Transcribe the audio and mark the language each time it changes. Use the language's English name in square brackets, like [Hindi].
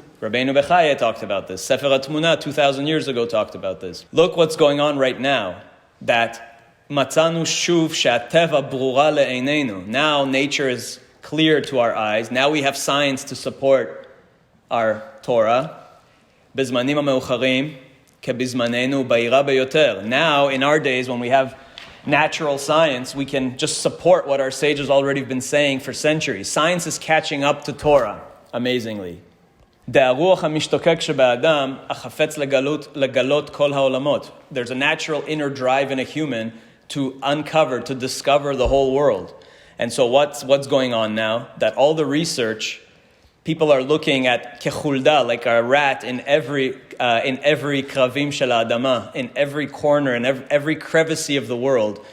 [English] Rabbeinu Bechaya talked about this. Sefer HaTmunah 2,000 years ago talked about this. Look what's going on right now, that [Hebrew] מצאנו שוב שהטבע ברורה לעינינו. [English] Now nature is clear to our eyes. Now we have science to support our Torah. [Hebrew] בזמנים המאוחרים, כבזמננו בהירה ביותר. [English] Now, in our days, when we have natural science, we can just support what our sages already have been saying for centuries. Science is catching up to Torah, amazingly. [Hebrew] דהרוח המשתוקק שבאדם, החפץ לגלות כל העולמות. [English] There's a natural inner drive in a human to uncover, to discover the whole world. And so what's going on now? That all the research, people are looking at kechulda, like a rat in every [Hebrew] kravim shel adama, [English] in every corner, in every crevice of the world.